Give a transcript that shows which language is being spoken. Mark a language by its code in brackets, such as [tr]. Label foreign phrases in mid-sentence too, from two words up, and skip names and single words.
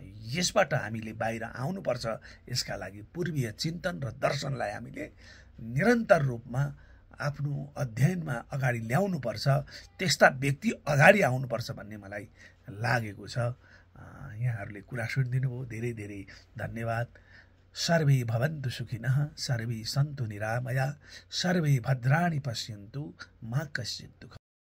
[ne] यसबाट हामीले बाहिर आउनुपर्छ। यसका लागि पूर्वीय चिन्तन र दर्शनलाई हामीले निरन्तर रूपमा आफ्नो अध्ययनमा अगाडि ल्याउनुपर्छ। त्यस्ता व्यक्ति अगाडि आउनुपर्छ भन्ने मलाई लागेको छ। यहाँहरूले कुरा सुनिदिनु भयो, धेरै धेरै धन्यवाद। [sa] सर्वे भवन्तु सुखिनः, सर्वे सन्तु निरामया, सर्वे भद्राणि पश्यन्तु मा कश्चित् दुःखम्।